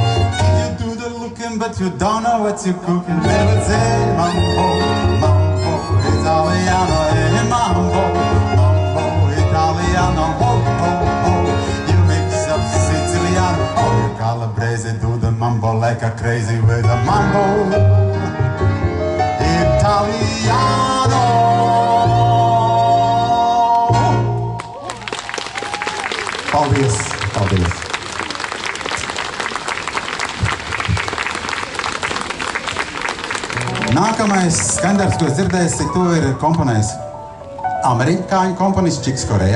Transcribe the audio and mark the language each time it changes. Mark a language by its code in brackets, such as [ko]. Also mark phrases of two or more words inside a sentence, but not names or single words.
[en] You do the looking, but you don't know what you're cooking. Never say mambo, mambo italiano, mambo, mambo italiano, ho, ho, ho. You mix up Siciliano, oh, you Calabrese, do the mambo like a crazy with a mambo italiano. [lv] Paldies, paldies. Nākamais skandarbs, ko es dzirdēju, to ir komponējis amerikāņu komponists Čiks Korea.